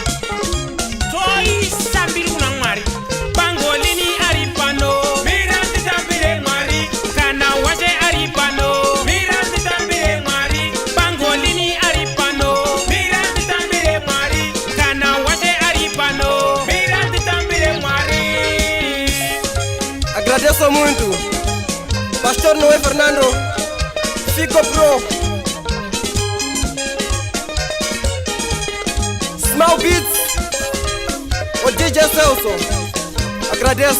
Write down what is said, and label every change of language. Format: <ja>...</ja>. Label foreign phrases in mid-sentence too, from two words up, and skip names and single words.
<sn>Toisa mbiri kuna Mwari. Pangolini ari pano. Mira nditambire Mwari. Kana washe ari pano. Mira nditambire Mwari. Pangolini ari pano. Mira nditambire Mwari. Kana washe ari pano. Mira nditambire Mwari.</sn> <pt>Agradeço muito. Pastor Noé Fernando. Fico pro. Small Beats. O DJ Celso. Agradeço.</pt>